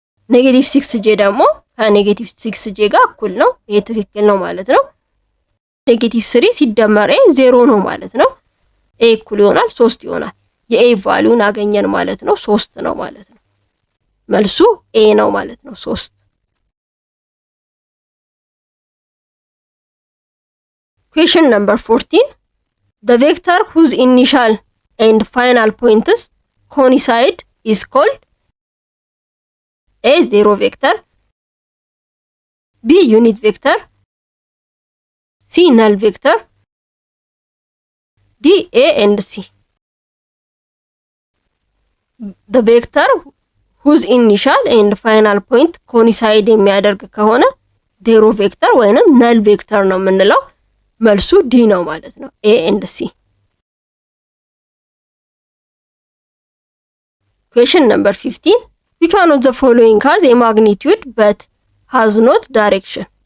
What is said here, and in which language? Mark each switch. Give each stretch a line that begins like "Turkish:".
Amharic: ኔጌቲቭ 6j ደግሞ ከኔጌቲቭ 6j ጋር እኩል ነው። ይሄ ትክክል ነው ማለት ነው። ኔጌቲቭ 3 ሲደመር ኤ 0 ነው ማለት ነው። ኤ እኩል ይሆናል 3 ይሆናል። የኤ ቫልዩን አገኘን ማለት ነው። 3 ነው ማለት ነው። መልሱ ኤ ነው ማለት ነው 3።
English: Question number 14. The vector whose initial and final points coincide is called A 0 vector, B unit vector, C null vector, D A and C. the vector whose initial and final point coincide
Amharic: የሚያደርግ ከሆነ ዜሮ ቬክተር ወይንም ነል ቬክተር ነው የምንለው። መልሱ ዲ ነው ማለት ነው። ኤ ኤንድ ሲ።
English: Question number 15. Which one of the following has a magnitude but has not direction?